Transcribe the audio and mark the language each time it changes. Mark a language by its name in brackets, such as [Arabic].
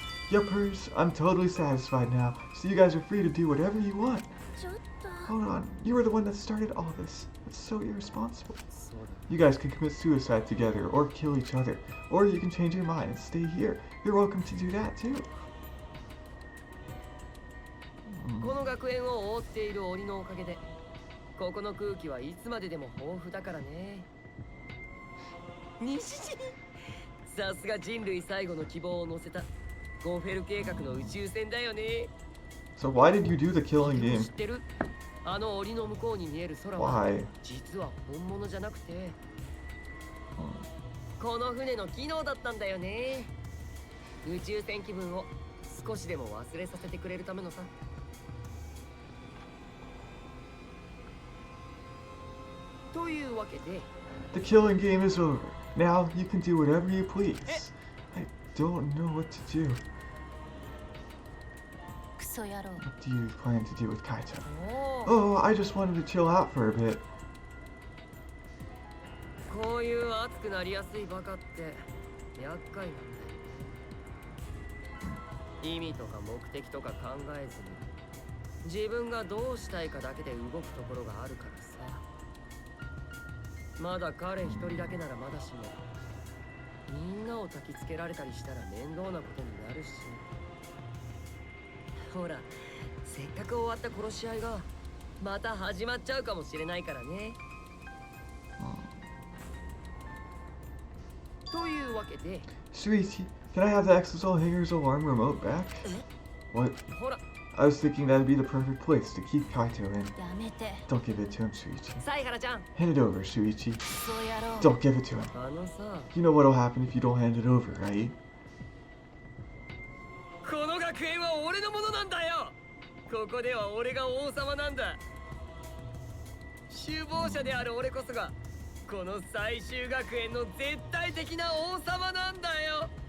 [English] Yuppers, I'm totally satisfied now, so you guys are free to do whatever you want. Hold on, you were the one that started all this. It's so irresponsible. You guys can commit suicide together, or kill each other, or you can change your mind and stay here. You're welcome to do that too. [Japanese] この学園を覆っている檻のおかげで、ここの空気はいつまででも豊富だからね。西地、さすが人類最後の希望を乗せたゴンフェル計画の宇宙船だよね。 [English] So why did you do the killing game? [Japanese] 知ってる？あの檻の向こうに見える空は実は本物じゃなくて。この船の機能だったんだよね。宇宙船気分を少しでも忘れさせてくれるためのさ。というわけで [English] The killing game is over. Now you can do whatever you please. I don't know what to do. [Japanese] クソ野郎。 [English] What do you plan to do with Kaito? [Japanese] おお、 [English] Oh, I just wanted to chill out for a bit. [Japanese] こういう熱くなりやすいバカって厄介なんだよ。意味とか目的とか考えずに自分がどうしたいかだけで動くところがあるからさ。まだ彼一人だけならまだしも、みんなを焚きつけられたりしたら面倒なことになるし。ほら、せっかく終わった殺し合いがまた始まっちゃうかもしれないからね。というわけで [English] Sweetie, can I have the exosol hanger's alarm remote back? What? [Japanese] ほら、 [English] I was thinking that'd be the perfect place to keep Kaito in. [Japanese] やめて。 [English] Don't give it to him, Shuichi. [Japanese] 犀原ちゃん。 [English] Hand it over, Shuichi. [Japanese] クソ野郎。 [English] Don't give it to him. [Japanese] あのさ、 [English] You know what'll happen if you don't hand it over, right? [Japanese] この学園は俺のものなんだよ。ここでは俺が王様なんだ。首謀者である俺こそがこの最終学園の絶対的な王様なんだよ。